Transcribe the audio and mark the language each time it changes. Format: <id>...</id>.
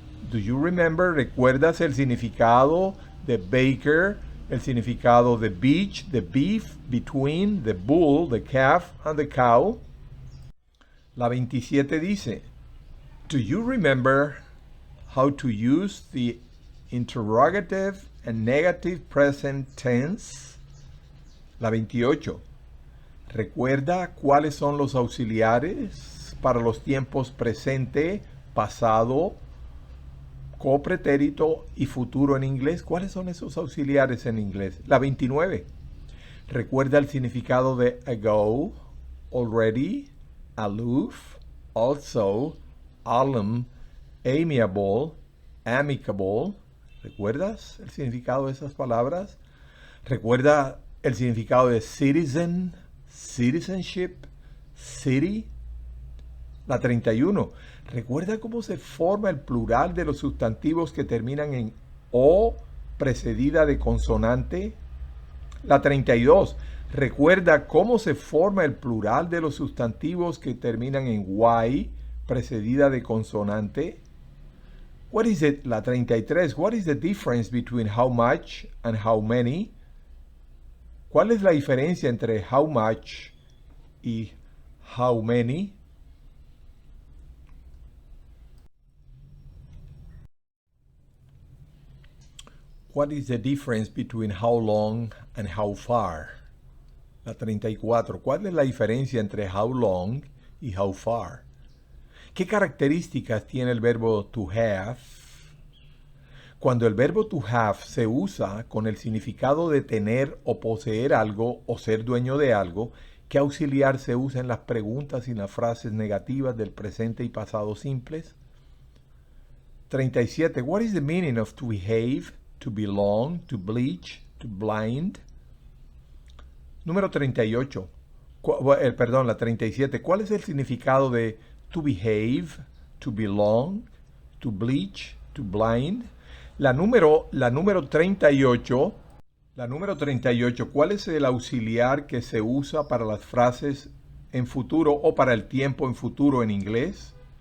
<en>Do you remember?</en> <es>¿Recuerdas el significado de</es> <en>baker, el significado de beach, the beef, between, the bull, the calf, and the cow?</en> <es>La 27 dice,</es> <en>do you remember how to use the interrogative and negative present tense?</en> <es>La 28. ¿Recuerda cuáles son los auxiliares para los tiempos presente, pasado, copretérito y futuro en inglés? ¿Cuáles son esos auxiliares en inglés? La 29. ¿Recuerda el significado de ago, already, aloof, also, alum, amiable, amicable? ¿Recuerdas el significado de esas palabras? ¿Recuerda el significado de citizen, citizenship, city? La 31. ¿Recuerda cómo se forma el plural de los sustantivos que terminan en o precedida de consonante? La 32. ¿Recuerda cómo se forma el plural de los sustantivos que terminan en y precedida de consonante? La 33.</es> <en>What is the difference between how much and how many?</en> <es>¿Cuál es la diferencia entre how much y how many?</es> <en>What is the difference between how long and how far?</en> <es>La 34. ¿Cuál es la diferencia entre how long y how far? ¿Qué características tiene el verbo to have? Cuando el verbo to have se usa con el significado de tener o poseer algo o ser dueño de algo, ¿qué auxiliar se usa en las preguntas y las frases negativas del presente y pasado simples? 37.</es> <en>What is the meaning of to behave, to belong, to bleach, to blind?</en> <es>Número 38. La 37. ¿Cuál es el significado de to behave, to belong, to bleach, to blind? La número 38. La número 38. ¿Cuál es el auxiliar que se usa para las frases en futuro o para el tiempo en futuro en inglés?</es>